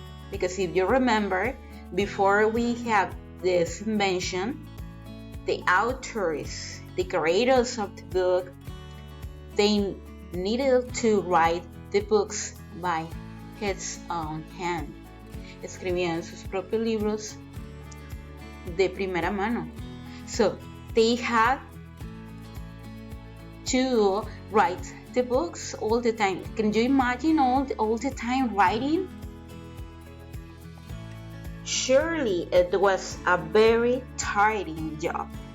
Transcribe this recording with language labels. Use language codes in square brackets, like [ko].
[en] Because if you remember, before we have this invention, the authors, the creators of the book, they needed to write the books by his own hand. [es] Escribían sus propios libros de primera mano. [en] So they had to write the books all the time. Can you imagine all the time writing? Surely it was a very tiring job.